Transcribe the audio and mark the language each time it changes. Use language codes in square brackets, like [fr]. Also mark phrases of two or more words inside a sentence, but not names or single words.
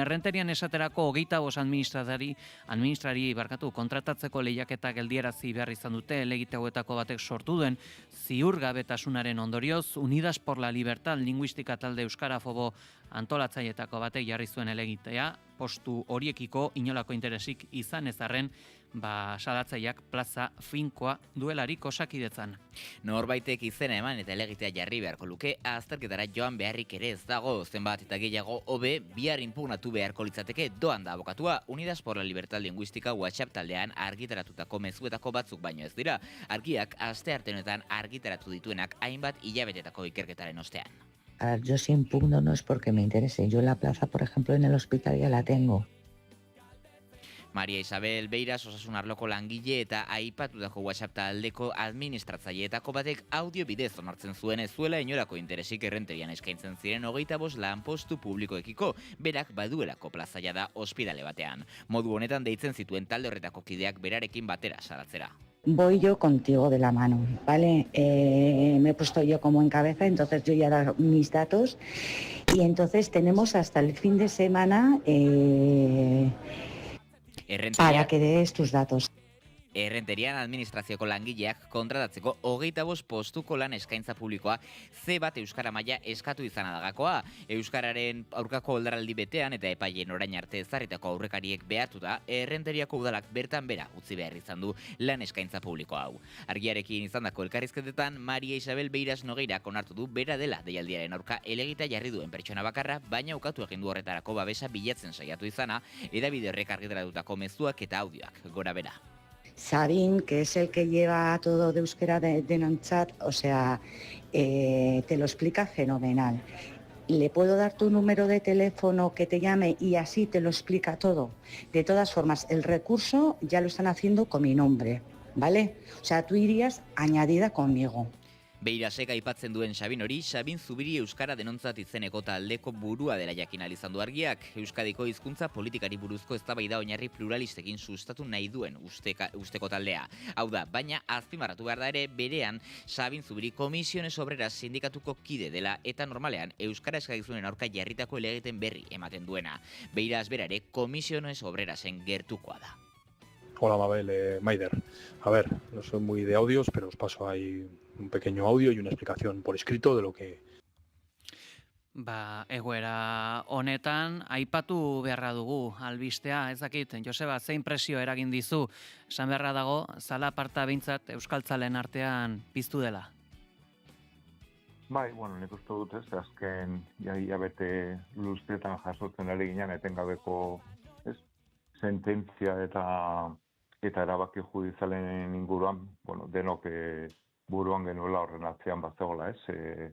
[eu] Errenterian esaterako 25 administrari kontratatzeko lehiaketak geldiarazi behar izan dute helegite hauetako batek sortu duen ziurgabetasunaren ondorioz Unidas por la Libertad Linguística talde euskarafobo antolatzailetako batek jarri zuen helegitea, postu horiekiko inolako interesik izan ezarren, salatzaileak plaza finkoa duelarik Osakidetzan. Norbaitek izena eman eta helegitea jarri beharko luke, azterketara joan beharrik ere ez dago, zenbat eta gehiago hobe bihar inpugnatu beharko litzateke doan da abokatua. Unidas por la Libertad Linguística WhatsApp taldean argitaratutako mezuetako batzuk baino ez dira. Argiak astearte honetan argitaratu dituenak hainbat hilabetetako ikerketaren ostean. [es] A ver, yo si impugno no es porque me interese. Yo la plaza, por ejemplo, en el hospital ya la tengo. [eu] Maria Isabel Beiras osasun arloko langile eta aipatutako WhatsApp taldeko administratzaileetako batek audio bidez onartzen zuen ez zuela inolako interesik errenterian eskaintzen ziren 25 lanpostu publikoekiko, berak baduelako plazaia da ospitale batean. Modu honetan deitzen zituen talde horretako kideak berarekin batera salatzera. [es] Voy yo contigo de la mano, ¿vale? Me he puesto yo como en cabeza, entonces yo ya he dado mis datos y entonces tenemos hasta el fin de semana para que des tus datos. [eu] Errenterian administrazioko langileak kontratatzeko 25 postuko lan eskaintza publikoa C1 euskara maila eskatu izana dagakoa. Euskararen aurkako oldaraldi betean eta epaileen orain arte ezarritako aurrekariek behartuta, Errenteriako udalak bertan bera utzi behar izan du lan eskaintza publiko hau. Argiarekin izandako elkarrizketetan, Maria Isabel Beiras Nogeirak onartu du bera dela deialdiaren aurka helegita jarri duen pertsona bakarra, baina ukatu egin du horretarako babesa bilatzen saiatu izana, hedabide horrek argitaratutako mezuak eta audioak gora bera. [es] Sabin, que es el que lleva todo de euskera de Nonchat, o sea, te lo explica fenomenal. Le puedo dar tu número de teléfono que te llame y así te lo explica todo. De todas formas, el recurso ya lo están haciendo con mi nombre, ¿vale? O sea, tú irías añadida conmigo. [eu] Beirasek aipatzen duen Sabin hori, Sabin Zubiri euskara denontzat izeneko taldeko burua dela jakin ahal izan du Argiak. Euskadiko hizkuntza politikari buruzko eztabaida oinarri pluralistekin sustatu nahi duen usteko taldea. Hau da, baina azpimarratu behar da ere berean Sabin Zubiri Komisiones Obreras sindikatuko kide dela eta normalean euskara eskakizunen aurka jarritako helegiten berri ematen duena. Beiras bera ere Komisiones Obrerasen gertukoa da. [es] Hola Mabel, Maider. A ver, no soy muy de audios, pero os paso ahí un pequeño audio y una explicación por escrito de lo que... [eu] Egoera honetan, aipatu beharra dugu albistea, ez dakit, Joseba, zein presio eragin dizu, esan beharra dago, zalaparta behintzat euskaltzalen artean piztu dela. Bai, nik uste dut ez, azken hilabete luztetan jasotzen ari ginen etengabeko sententzia eta erabaki judizialen inguruan, denok buruan genuela horren atzean bazegola, ez?